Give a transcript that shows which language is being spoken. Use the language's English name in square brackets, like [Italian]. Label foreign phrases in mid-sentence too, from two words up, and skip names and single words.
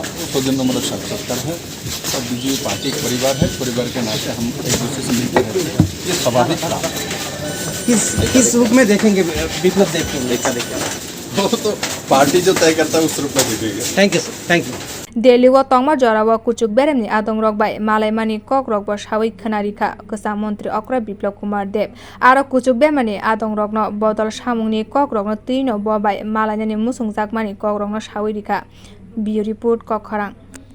[Hindi] सौजन्यमूलक साक्षात्कार है, सब बीजेपी पार्टी एक परिवार है, परिवार के नाते हम एक दूसरे से मिलते रहते हैं, ये स्वाभाविक था। किस रूप में देखेंगे विप्लव देव को? वो तो पार्टी जो तय करता है उस रूप में देखेंगे। [English] thank you sir, thank you. [Kok Borok] दिल्ली व तंगमा जराव कुचुक बेरेमनि आदं रकबाय मालायमानि कक रकब सावै खनारिखा कसा मन्त्री अक्रा बिप्लव कुमार देव आरो कुचुक बेमानि आदं रकनो बदल सामुंनि कक रकनो 3 बबाय मालायनि मुसुं जाकमानि कक रकनो सावै रिखा बियो रिपोर्ट कक खरां।